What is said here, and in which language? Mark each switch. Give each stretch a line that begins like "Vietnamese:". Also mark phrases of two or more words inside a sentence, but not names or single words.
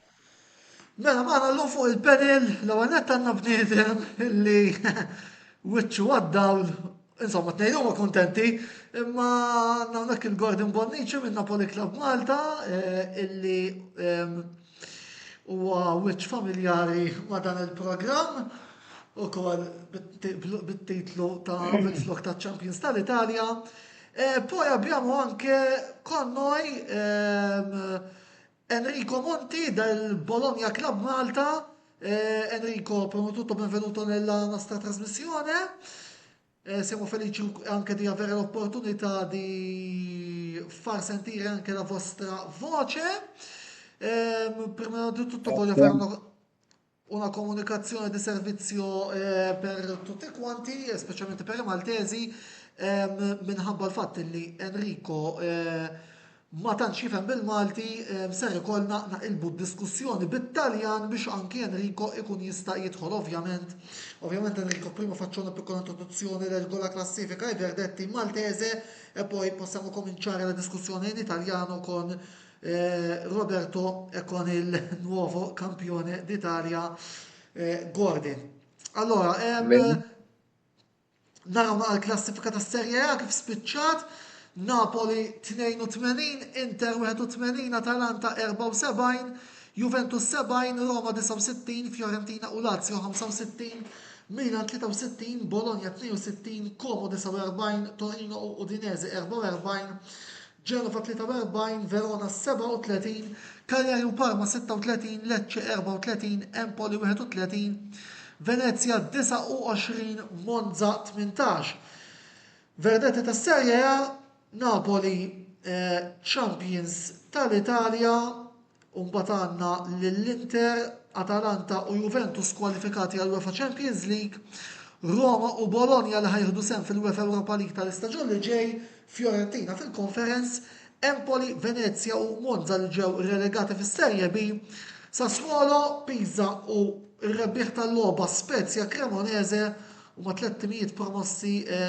Maltese: Mela magħna llum fuq il-panel l-ewwel nett għandna bniedem illi wiċċu għaddaw, insomma tnejn huma kuntenti, imma għandna hawnhekk il-Gordon Bonnici minn Napoli Club Malta illi huwa wiċċ familjari ma' dan il-programm ukoll bit-titlu ta' bil-flok ta' Champions tal-Italja.
Italian: Poi abbiamo anche con noi Enrico Monti del Bologna Club Malta. Enrico, prima di tutto benvenuto nella nostra trasmissione. Siamo felici anche di avere l'opportunità di far sentire anche la vostra voce. Prima di tutto voglio fare una comunicazione di servizio per tutti quanti, specialmente per i maltesi,
Maltese: minħabba l-fatt li Enrico ma tantx jifhem bil-Malti, ser ikollna naqilbu d-diskussjoni bit-Taljan biex anki Enrico ikun jista' jidħol ovvjament.
Italian: Ovvjament Enrico, prima faccio una piccola introduzione leggo la classifica, i verdetti in maltese e poi possiamo cominciare la discussione in italiano con Roberto e con il nuovo campione d'Italia Gordi. Allora,
Maltese: naraw l-klassifika tas Serje A kif spiċċat, Napoli 82, Inter 81, Atalanta 74, Juventus 70, Roma 69, Fiorentina u Lazio 65, Milan 63, Bologna 62, Como 49, Torino u Udinese 44, Genova 43, Verona 37, Cagliari u Parma 36, Lecce 34, Empoli 31, Venezia 29, Monza 18. Verdetti tas Serje A, Napoli Champions tal-Italja, mbagħad għandna lill-Inter, Atalanta u Juventus kwalifikati għall UEFA Champions League, Roma u Bologna li ħajħdu sem fil-UEFA Europa League tal-istaġun li ġej, Fiorentina fil-Conference, Empoli, Venezia u Monza li ġew relegati fis-Serje B, Sassuolo, Pisa u r-rebbieħ tal-logħba Spezia Cremonese u ma' 300 promossi